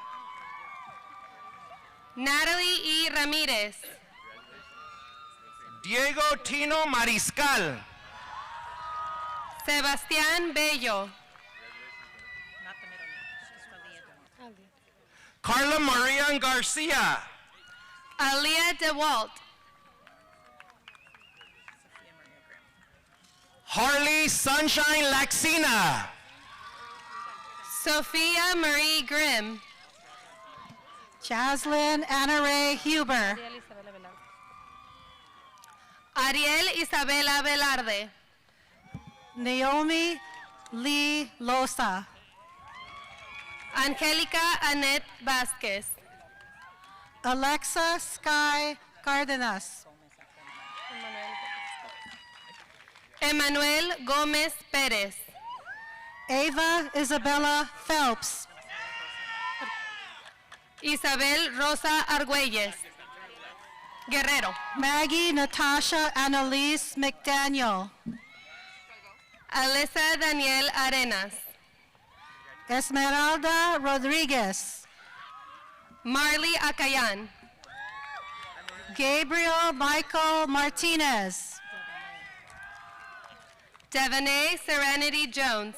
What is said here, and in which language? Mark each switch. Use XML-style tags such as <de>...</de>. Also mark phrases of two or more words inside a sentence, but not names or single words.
<en>Natalie E. Ramirez. Diego Tino Mariscal. Sebastián Bello. Carla Maria Garcia. Alia DeWalt. Harley Sunshine Laxina. Sophia Marie Grimm. Jaslyn Anna Ray Huber. Ariel Isabela Velarde. Naomi Lee Losa. Angelica Annette Vasquez. Alexa Sky Cardenas. Emmanuel Gómez Pérez. Ava Isabella Phelps. Isabel Rosa Argüelles. Guerrero. Maggie Natasha Annalise McDaniel. Alessa Daniel Arenas. Esmeralda Rodriguez. Marley Acayan. Gabriel Michael Martinez. Devonay Serenity Jones.</en>